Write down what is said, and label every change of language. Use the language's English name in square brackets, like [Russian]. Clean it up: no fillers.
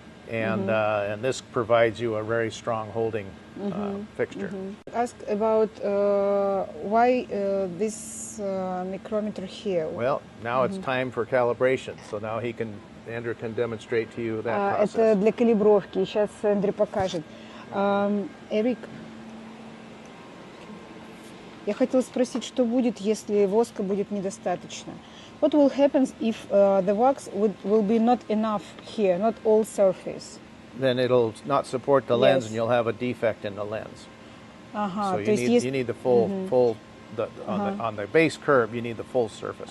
[English] And this provides you a very strong holding fixture. Ask about why this micrometer here. Well, now it's time for calibration. So now Andrew can demonstrate to you that process. [Russian] Это для калибровки. Сейчас Андрей покажет. Эрик, я хотела спросить, что будет, если воска будет недостаточно? [English] What will happen if the wax will be not enough here, not all surface? Then it'll not support the lens, Yes. and you'll have a defect in the lens. [Russian] Ага, [English] So [Russian] то есть [English] you need the full on the base curve. You need the full surface.